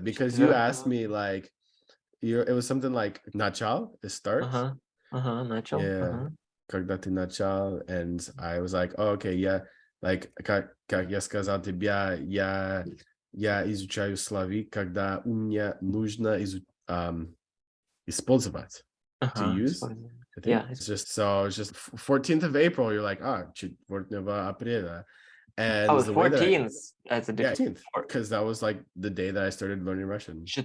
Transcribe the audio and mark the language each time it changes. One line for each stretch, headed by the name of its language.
English: Because you asked me like, it was something like начал, it starts.
Russian: Начал.
English: Yeah.
Russian: Когда ты начал,
English: and I was like, oh, okay, yeah.
Russian: Like, как я сказал тебе, я изучаю словари, когда у меня нужно использовать.
English: To use. Yeah, it's just 14th of April. You're like,
Russian: 4 апреля.
English: And the 14th. That's a different. Because that was like the day that I started learning Russian.